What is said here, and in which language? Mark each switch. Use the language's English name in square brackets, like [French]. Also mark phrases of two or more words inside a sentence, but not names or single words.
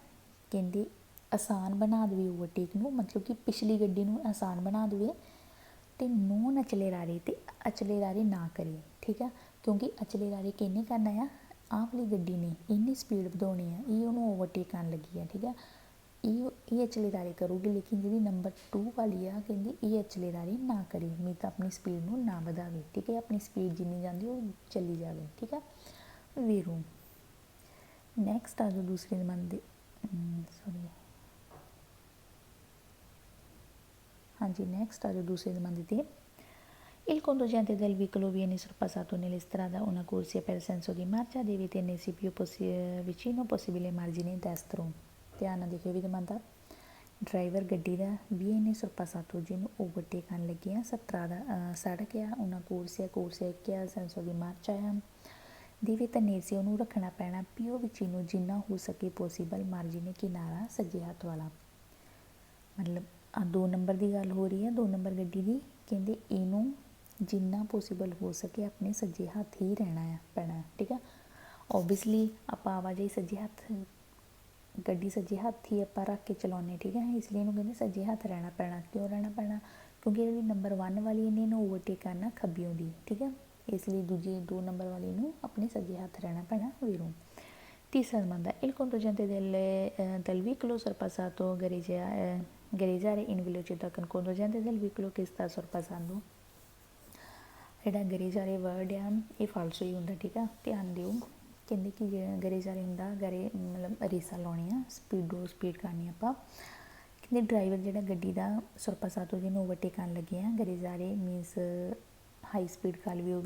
[Punjabi] ਕਹਿੰਦੇ ਆਸਾਨ ਬਣਾ ਦੇਵੇ ਓਵਰਟੇਕ ਨੂੰ, ਮਤਲਬ ਕਿ ਪਿਛਲੀ ਗੱਡੀ ਨੂੰ ਆਸਾਨ ਬਣਾ ਦੇਵੇ ਅਤੇ [Italian] non accelerare [Punjabi] ਅਤੇ ਅਚਲੇਰਾਰੇ ਨਾ ਕਰੇ, ਠੀਕ ਆ, ਕਿਉਂਕਿ ਅਚਲੇਰਾਰੇ ਕਿਹਨੇ ਕਰਨਾ ਆ, ਆਹ ਵਾਲੀ ਗੱਡੀ ਨੇ ਇੰਨੀ ਸਪੀਡ ਵਧਾਉਣੀ ਆ, ਇਹ ਉਹਨੂੰ ਓਵਰਟੇਕ ਕਰਨ ਲੱਗੀ ਆ, ਠੀਕ ਆ, ਇਹ ਅਚਲੇਰਾਰੇ ਕਰੂਗੀ, ਲੇਕਿਨ ਜਿਹੜੀ ਨੰਬਰ 2 ਵਾਲੀ ਆ ਕਹਿੰਦੀ ਇਹ ਅਚਲੇਰਾਰੇ ਨਾ ਕਰੇ, ਮੀਨਸ ਤਾਂ ਆਪਣੀ ਸਪੀਡ ਨੂੰ ਨਾ ਵਧਾਵੇ, ਠੀਕ ਹੈ, ਆਪਣੀ ਸਪੀਡ ਜਿੰਨੀ ਜਾਂਦੀ ਉਹ ਚੱਲੀ ਜਾਵੇ, ਠੀਕ ਆ ਵੀਰੋ। ਨੈਕਸਟ ਆ ਜਾਓ ਦੂਸਰੀ ਦਮਾਂਦ ਦੇ ਸੌਰੀ ਹਾਂਜੀ ਨੈਕਸਟ ਆ ਜਾਓ ਦੂਸਰੀ ਦਮਾਂਦ ਤੇ [Italian] Il conducente del veicolo viene sorpassato nelle strade a una corsia per senso di marcia, deve tenersi più vicino possibile margine destro. [Punjabi] ਧਿਆਨ ਨਾਲ ਦੇਖਿਓ ਵੀ ਦਮਾਂਦਾ ਡਰਾਈਵਰ ਗੱਡੀ ਦਾ [Italian] viene sorpassato [Punjabi] ਜਿਹਨੂੰ ਓਵਰਟੇਕ ਕਰਨ ਲੱਗੇ ਆ ਸੜਕ ਆ [Italian] una corsia [Punjabi] ਕਿਆ [Italian] senso di marcia [Punjabi] ਆ [Italian] deve tenersi [Punjabi] ਉਹਨੂੰ ਰੱਖਣਾ ਪੈਣਾ [Italian] più vicino [Punjabi] ਜਿੰਨਾ ਹੋ ਸਕੇ [Italian] possibile margine [Punjabi] ਕਿਨਾਰਾ ਸੱਜੇ ਹੱਥ ਵਾਲਾ ਮਤਲਬ ਆ 2 ਨੰਬਰ ਦੀ ਗੱਲ ਹੋ ਰਹੀ ਹੈ 2 ਨੰਬਰ ਗੱਡੀ ਦੀ ਕਹਿੰਦੇ ਇਹਨੂੰ ਜਿੰਨਾ ਪੋਸੀਬਲ ਹੋ ਸਕੇ ਆਪਣੇ ਸੱਜੇ ਹੱਥ ਹੀ ਰਹਿਣਾ ਆ ਪੈਣਾ ਠੀਕ ਆ ਓਬਵੀਅਸਲੀ ਆਪਾਂ ਆਵਾਜਾਈ ਸੱਜੇ ਹੱਥ ਗੱਡੀ ਸੱਜੇ ਹੱਥ ਹੀ ਆਪਾਂ ਰੱਖ ਕੇ ਚਲਾਉਂਦੇ ਠੀਕ ਹੈ ਇਸ ਲਈ ਇਹਨੂੰ ਕਹਿੰਦੇ ਸੱਜੇ ਹੱਥ ਰਹਿਣਾ ਪੈਣਾ ਕਿਉਂ ਰਹਿਣਾ ਪੈਣਾ ਕਿਉਂਕਿ ਜਿਹੜੀ ਨੰਬਰ 1 ਵਾਲੀ ਇਹਨੇ ਓਵਰਟੇਕ ਕਰਨਾ ਖੱਬਿਓਂ ਦੀ ਠੀਕ ਹੈ ਇਸ ਲਈ ਦੂਜੀ 2 ਨੰਬਰ ਵਾਲੀ ਨੂੰ ਆਪਣੇ ਸੱਜੇ ਹੱਥ ਰਹਿਣਾ ਪੈਣਾ ਵੀਰੋਂ ਤੀਸਰਾ ਮੰਦਾ [Italian] il conducente del veicolo sorpassato gareggiare in velocità con conducente del veicolo che sta sorpassando [Punjabi] ਜਿਹੜਾ ਗਰੇਜਾਰੇ ਵਰਡ ਆ ਇਹ ਫਾਲਸੋ ਹੀ ਹੁੰਦਾ ਠੀਕ ਆ ਧਿਆਨ ਦਿਓ ਕਹਿੰਦੇ ਕਿ ਗਰੇਜਾਰੇ ਹੁੰਦਾ ਮਤਲਬ ਰੇਸਾਂ ਲਾਉਣੀਆਂ ਸਪੀਡ ਕਰਨੀ ਆਪਾਂ ਕਹਿੰਦੇ ਡਰਾਈਵਰ ਜਿਹੜਾ ਗੱਡੀ ਦਾ sorpassato ਜਿਹਨੂੰ ਓਵਰਟੇਕ ਕਰਨ ਲੱਗੇ ਆ ਗਰੇਜਾਰੇ ਮੀਨਸ [English] high speed [Punjabi] ਕਰ ਵੀ ਉਹ